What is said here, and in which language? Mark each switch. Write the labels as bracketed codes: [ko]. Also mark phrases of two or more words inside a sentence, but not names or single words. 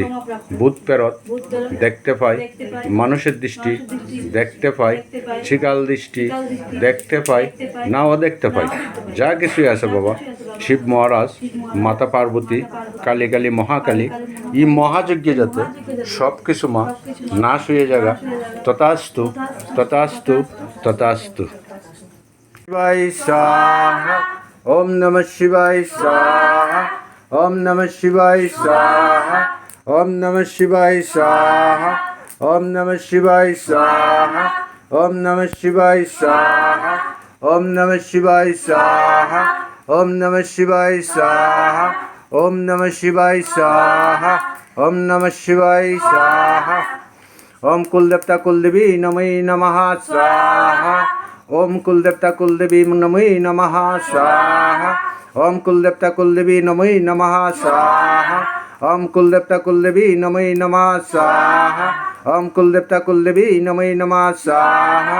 [bn] ভূত প্রেরত দেখতে পাই, মানুষের দৃষ্টি দেখতে পাই, শিকাল দৃষ্টি দেখতে পাই, নাও দেখতে পাই, যা কিছুই আছে বাবা শিব মহারাজ মাতা পার্বতী কালী কালী মহাকালী এই মহাযজ্ঞে যাতে সব কিছু মা নাশ হয়ে যাগা। তথাস্তু তথাস্তু তথাস্তু। [sa] শিবায় স্বাহা। ওম নমঃ শিবায় স্বাহা। ওম নমঃ শিবায় স্বাহা। ওম নমঃ শিবায় স্বাহা। ওম নমঃ শিবায় স্বাহা। ওম নমঃ শিবায় স্বাহা। ওম নমঃ শিবায় স্বাহা। ওম নমঃ শিবায় স্বাহা। ওম নমঃ শিবায় স্বাহা। ওম নমঃ শিবায় স্বাহা। ওম কুলদেবতা কুলদেবী নমঃ নমঃ স্বাহা। ওম কুলদেবতা কুলদেবী নমঃ নমঃ স্বাহা। ওম কুলদেবতা কুলদেবী নমঃ নমঃ স্বাহা। ওম কুলদেবতা কুলদেবী নমঃ নমঃ স্বাহা। ওম কুলদেবতা কুলদেবী নমঃ নমঃ স্বাহা।